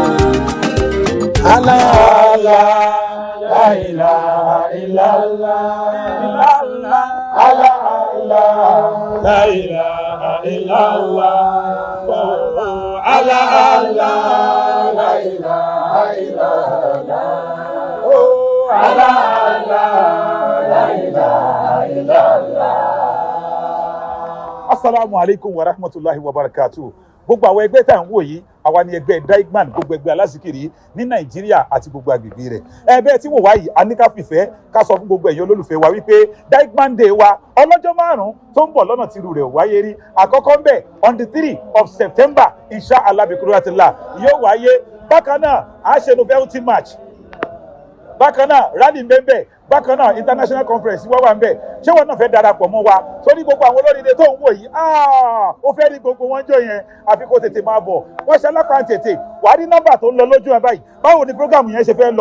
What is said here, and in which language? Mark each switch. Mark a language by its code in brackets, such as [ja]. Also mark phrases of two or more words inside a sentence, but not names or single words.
[ar] لا إله إلا الله لا إله إلا الله لا إله إلا الله. السلام عليكم ورحمة الله وبركاته. [yo] Gbogbo àwọn ẹgbẹ́ tá à ń wò yìí, àwa ni ẹgbẹ́ Da'iman, gbogbo ẹgbẹ́ alásìkiri ní Nàìjíríà àti gbogbo agbègbè rẹ̀. Ẹgbẹ́ tí wò wá yìí, a ní ká fìfẹ́ ká sọ fún gbogbo ẹ̀yin olólùfẹ́ wa wípé Da'iman Day wa ọlọ́jọ́ márùn-ún tó ń bọ̀ lọ́nà tìrú rẹ̀ wáyé rí. Àkọ́kọ́ ń bẹ̀ [en] on the 3 of September, [ar] إن شاء الله بقدرة الله, [yo] yóò wáyé. Bákan náà, a ṣe [en] novelty match. [yo] Bákan náà, rally mbẹ́mbẹ́. Bákan náà, [en] international conference [yo] wá wà ń bẹ̀. Ṣé wọn náà fẹ́ darapọ̀ mọ́ wa? Sórí gbogbo àwọn olóríire tó ń wò yìí, ó fẹ́ rí gbogbo wọn jọ yẹn, àfi kó tètè máa bọ̀. Wọ́n ṣe alápá tètè, wàá rí nọ́mbà tó ń lọ lójú ẹ báyìí. Báwo ni program yẹn ṣe fẹ́ lọ?